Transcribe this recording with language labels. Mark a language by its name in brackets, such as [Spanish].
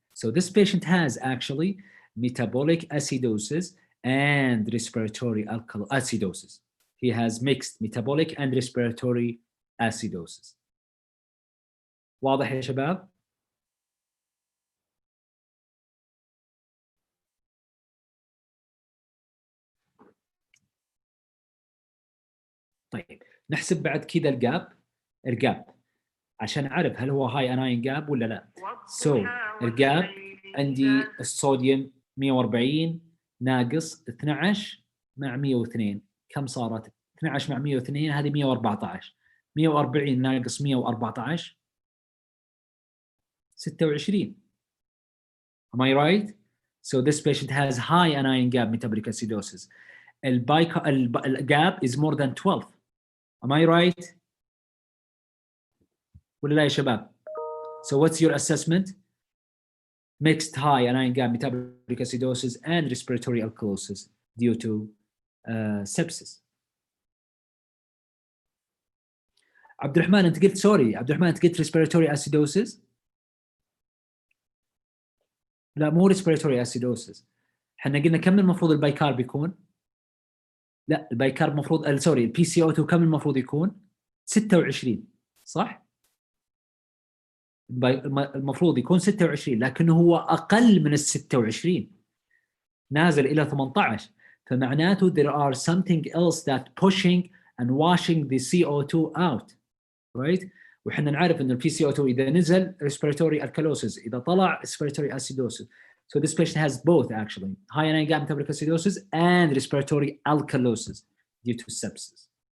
[English] So this patient has actually metabolic acidosis and respiratory acidosis. He has mixed metabolic and respiratory acidosis. [Arabic] واضح يا شباب؟ طيب نحسب بعد كذا الجاب عشان اعرف هل هو هاي اناين جاب ولا لا. سو الجاب عندي الصوديوم 140 ناقص 12 مع 102 كم صارت؟ 12 مع 102 هذه 114. [English] 140 [Arabic] ناقص [English] 114 26. Am I right? So this patient has high anion gap metabolic acidosis. الجاب is more than 12. Am I right? [Arabic] ولا لا يا شباب؟ [English] So what's your assessment? Mixed high anion gap metabolic acidosis and respiratory alkalosis due to sepsis. [Arabic] عبد الرحمن انت قلت سوري، عبد الرحمن انت قلت [English] respiratory acidosis؟ [Arabic] لا مو respiratory acidosis. احنا قلنا كم المفروض البايكارب يكون؟ لا البايكارب المفروض سوري البي سي او 2 كم المفروض يكون؟ 26 صح؟ المفروض يكون 26 لكنه هو اقل من ال 26 نازل الى 18 فمعناته [English] there are something else that pushing and washing the CO2 out right. [Arabic] وحنا نعرف ان البي سي او 2 اذا نزل [English] respiratory alkalosis [Arabic] اذا طلع [English] respiratory acidosis. So this patient has both actually high anion gap metabolic acidosis and respiratory alkalosis due to sepsis.